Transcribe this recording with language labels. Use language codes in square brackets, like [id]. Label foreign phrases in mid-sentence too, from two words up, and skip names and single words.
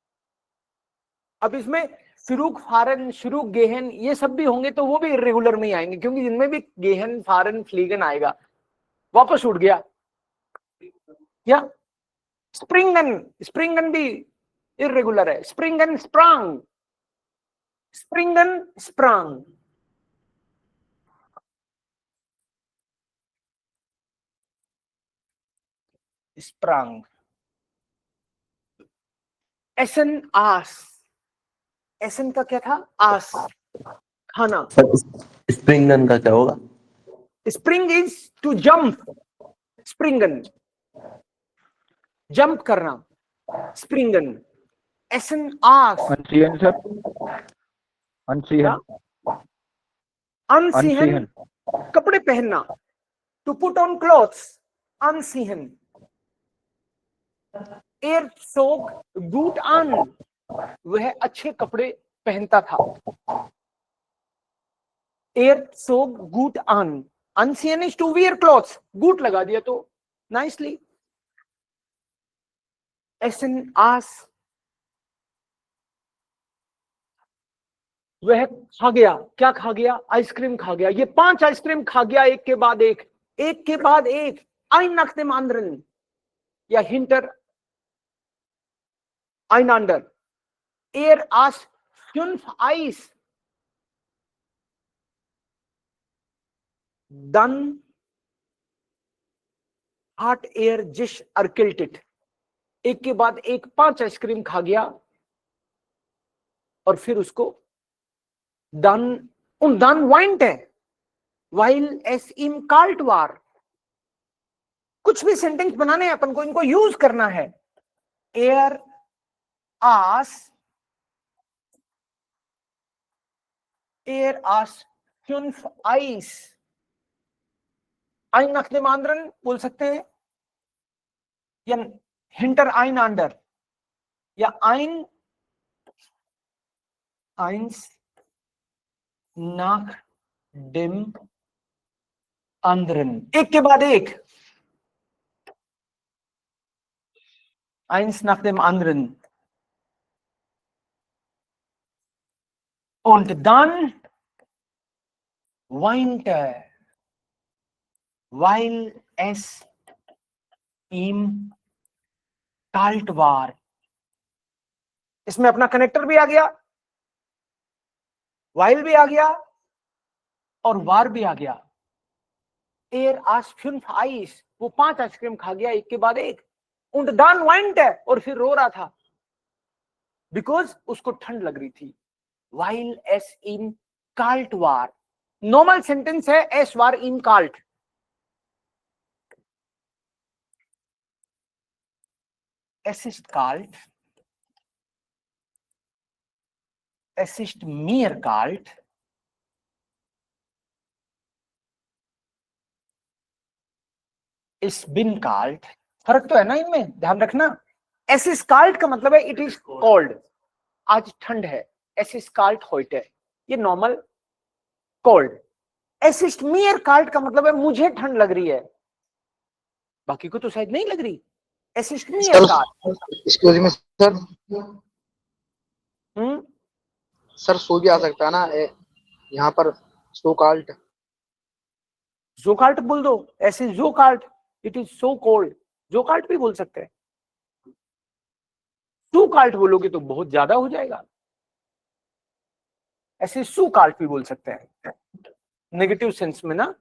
[hi] अब इसमें शुरुक, फारन, शुरुक, गेहन, ये सब भी होंगे तो वो भी इरेगुलर में ही आएंगे, क्योंकि जिनमें भी गेहन, फारन, फ्लीगन आएगा वापस उठ गया। क्या स्प्रिंगन, स्प्रिंगन भी इरेगुलर है। [de] स्प्रिंगन, स्प्रांग, स्प्रिंगन, स्प्रांग। स्प्रांग। एसन, आस। [hi] एसन का क्या था? आस, खाना। सर स्प्रिंगन का क्या होगा? [en] spring is to jump, [hi] स्प्रिंगन जंप करना, [de] स्प्रिंगन। एसन, आस। अनसीहन सर, अनसीहन, अनसीहन, अनसीहन, [hi] कपड़े पहनना, [en] to put on clothes, [de] अनसीहन। Er zog, gut an, [hi] वह अच्छे कपड़े पहनता था। [de] Er zog gut an, anziehen [en] is to wear clothes, [hi] गूट लगा दिया तो नाइसली। [de] एसन, आस, [hi] वह खा गया। क्या खा गया? आइसक्रीम खा गया। ये 5 आइसक्रीम खा गया, एक के बाद एक, एक के बाद एक। [de] Ein nach dem anderen [hi] या [de] hinter einander. aß 5 Eis. Dann hat sich erkältet. [hi] एक के बाद एक 5 आइसक्रीम खा गया और फिर उसको [de] dann weint er, weil es ihm kalt war. [hi] कुछ भी सेंटेंस बनाने हैं अपन को, इनको यूज करना है। [de] Er aß 5 Eis. ein nach dem anderen [hi] बोल सकते हैं, [de] या hinter einander, या eins nach dem anderen, [hi] एक के बाद एक, [de] eins nach dem anderen. Und dann weinte er, weil es ihm kalt war. [hi] इसमें अपना कनेक्टर भी आ गया, while भी आ गया और war भी आ गया। [de] aß 5 Eis, [hi] वो 5 आइसक्रीम खा गया एक के बाद एक। [de] Und dann weinte er, [hi] और फिर रो रहा था, बिकॉज उसको ठंड लग रही थी। [de] while es ihm kalt war, [hi] नॉर्मल सेंटेंस है, [de] es war ihm kalt। es ist kalt, es ist mir kalt, ich bin kalt। [hi] फर्क तो है ना इनमें, ध्यान रखना। [de] es ist kalt [hi] का मतलब है [en] it is cold, [hi] आज ठंड है। [de] es ist kalt heute, [hi] ये नॉर्मल कोल्ड। [de] es ist mir kalt [hi] का मतलब है मुझे ठंड लग रही है, बाकी को तो शायद नहीं लग रही। [de] es ist mir kalt। [en] excuse me [hi] सर, सर सो भी आ सकता है ना यहाँ पर, [de] so kalt. so kalt [hi] बोल दो, ऐसे [de] so kalt, [en] it is so cold, [de] so kalt [hi] भी बोल सकते हैं। [de] so kalt [hi] बोलोगे तो बहुत ज्यादा हो जाएगा, ऐसे [de] so kalt [hi] भी बोल सकते हैं नेगेटिव सेंस में ना।